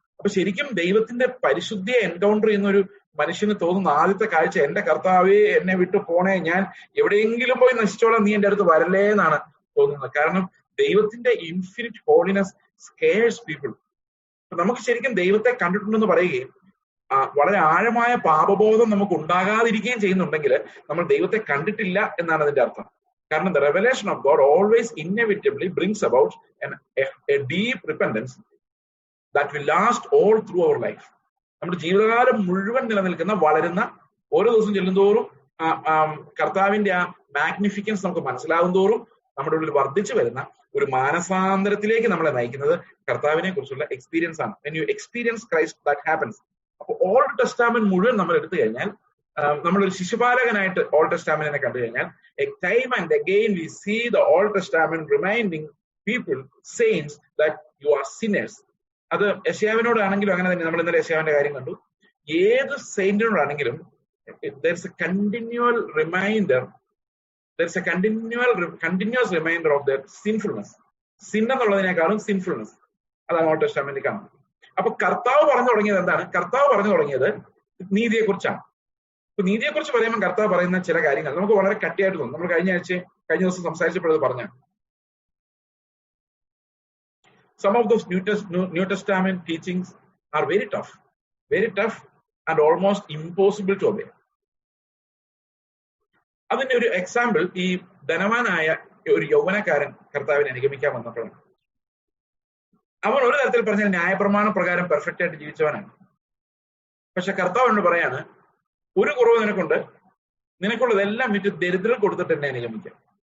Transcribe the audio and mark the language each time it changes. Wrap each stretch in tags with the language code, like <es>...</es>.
<ml>അപ്പൊ ശരിക്കും ദൈവത്തിന്റെ പരിശുദ്ധിയെ എൻകൗണ്ടർ ചെയ്യുന്ന ഒരു മനുഷ്യന് തോന്നുന്ന ആദ്യത്തെ കാഴ്ച, എന്റെ കർത്താവേ എന്നെ വിട്ടു പോണേ, ഞാൻ എവിടെയെങ്കിലും പോയി നശിച്ചോളാം, നീ എന്റെ അടുത്ത് വരല്ലേ എന്നാണ് തോന്നുന്നത്. കാരണം ദൈവത്തിന്റെ</ml> <en>Infinite holiness scares people.</en> <ml>നമുക്ക് ശരിക്കും ദൈവത്തെ കണ്ടിട്ടുണ്ടെന്ന് പറയുകയും വളരെ ആഴമായ പാപബോധം നമുക്ക് ഉണ്ടാകാതിരിക്കുകയും ചെയ്യുന്നുണ്ടെങ്കിൽ നമ്മൾ ദൈവത്തെ കണ്ടിട്ടില്ല എന്നാണ് അതിന്റെ അർത്ഥം.</ml> <en>കാരണം the revelation of God always inevitably brings about a deep repentance that will last all through our life.</en> <ml>നമ്മുടെ ജീവിതകാലം മുഴുവൻ നിലനിൽക്കുന്ന, വളരുന്ന, ഓരോ ദിവസം ചെല്ലുന്തോറും കർത്താവിന്റെ ആ മാഗ്നിഫിക്കൻസ് നമുക്ക് മനസ്സിലാകും തോറും നമ്മുടെ ഉള്ളിൽ വർദ്ധിച്ചു വരുന്ന ഒരു മാനസാന്തരത്തിലേക്ക് നമ്മളെ നയിക്കുന്നത് കർത്താവിനെ കുറിച്ചുള്ള എക്സ്പീരിയൻസ് ആണ്.</ml> <en>When you experience Christ that happens.</en> <ml>അപ്പൊ ഓൾഡ് ടെസ്റ്റാമെന്റ് മുഴുവൻ നമ്മൾ എടുത്തു കഴിഞ്ഞാൽ, നമ്മളൊരു ശിശുപാലകനായിട്ട് ഓൾഡ് ടെസ്റ്റാമെന്റിനെ കണ്ടു കഴിഞ്ഞാൽ,</ml> <en>Time and again we see the Old Testament reminding people, saints, that you are sinners.</en> <ml>അത് യശയാവിനോടാണെങ്കിലും അങ്ങനെ തന്നെ. നമ്മൾ ഇന്നലെ യശയാവിന്റെ കാര്യം കണ്ടു. ഏത് സെയിന്റിനോടാണെങ്കിലും</ml> <en>there's a continual reminder, there's a continuous reminder of their sinfulness.</en> <ml>Sin എന്നുള്ളതിനേക്കാളും sinfulness, അതാണ് ഓൾഡ് ടെസ്റ്റമെന്റിൽ കാണുന്നത്. അപ്പൊ കർത്താവ് പറഞ്ഞു തുടങ്ങിയത് എന്താണ്? കർത്താവ് പറഞ്ഞു തുടങ്ങിയത് നീതിയെ കുറിച്ചാണ്. അപ്പൊ നീതിയെ കുറിച്ച് പറയുമ്പോൾ കർത്താവ് പറയുന്ന ചില കാര്യങ്ങൾ നമുക്ക് വളരെ കട്ടിയായിട്ട് തോന്നും. നമ്മൾ കഴിഞ്ഞ ദിവസം സംസാരിച്ചപ്പോഴത് പറഞ്ഞ</ml> <en>some of those New Testament teachings are very tough and almost impossible to obey.</en> <ml>അതിന്റെ ഒരു എക്സാമ്പിൾ, ഈ ധനവാനായ ഒരു യൗവനക്കാരൻ കർത്താവിനെ അനുഗമിക്കാൻ വന്നപ്പോഴാണ്. അവൻ ഒരു തരത്തിൽ പറഞ്ഞാൽ ന്യായപ്രമാണ പ്രകാരം പെർഫെക്റ്റ് ആയിട്ട് ജീവിച്ചവനാണ്. പക്ഷെ കർത്താവ് എന്ന് പറയാണ്, ഒരു കുറവ് നിനക്കുണ്ട്, നിനക്കുള്ളതെല്ലാം വിറ്റ് ദരിദ്രം കൊടുത്തിട്ട് എന്നെ അനുഗമിക്കാം.</ml>